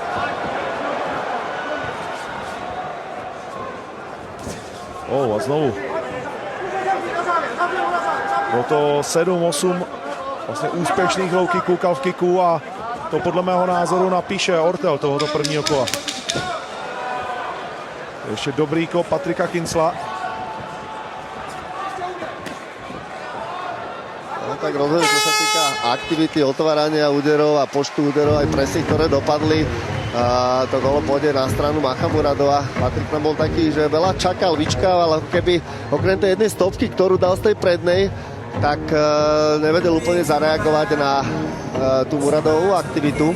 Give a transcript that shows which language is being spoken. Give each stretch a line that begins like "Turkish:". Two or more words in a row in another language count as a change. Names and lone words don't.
Czech: A znovu. Bylo to 7-8 vlastně úspěšných low kicků, calf kicků a to podle mého názoru napíše Ortel tohoto prvního kola. Ještě dobrý kop Patrika Kinsla.
Slovak: No tak rozhodne, čo sa týka aktivity, otvárania úderov a počtu úderov aj presných, ktoré dopadli. To kolo pôjde na stranu Machamuradova. Patrik tam bol taký, že veľa čakal, vyčkával, ale keby okrem tej jednej stopky, ktorú dal z tej prednej, tak nevedel úplne zareagovať na tú Muradovú aktivitu.